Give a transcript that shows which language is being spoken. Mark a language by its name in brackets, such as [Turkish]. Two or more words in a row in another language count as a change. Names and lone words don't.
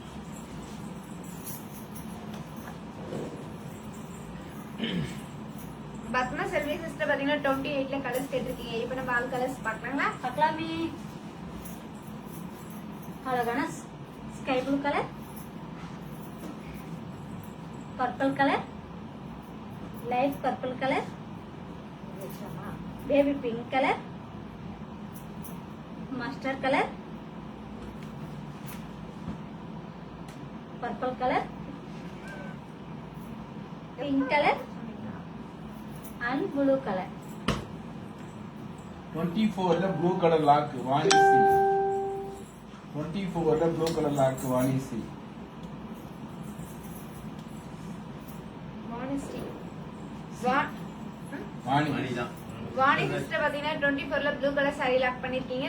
[Tamil] பத்மா செல்வி சிஸ்டர் பாத்தீங்கன்னா 28ல கலர்ஸ் கேட்டிருக்கீங்க. இப்ப நம்ம [English] all colors [Tamil] பார்க்கலாங்களா? பார்க்கலாமே. அழகான [English] sky blue color, purple color, light purple color, baby pink color, mustard color, purple color, pink color and blue color. [Tamil] 24 [English] blue color lock [Tamil] வாணி சி 24 [English] blue color lock [Tamil] வாணி சி வாணி மணிதான் வாணி சிஸ்டர் பாத்தீங்கன்னா 24ல [English] blue color saree lock [Tamil] பண்ணிருக்கீங்க.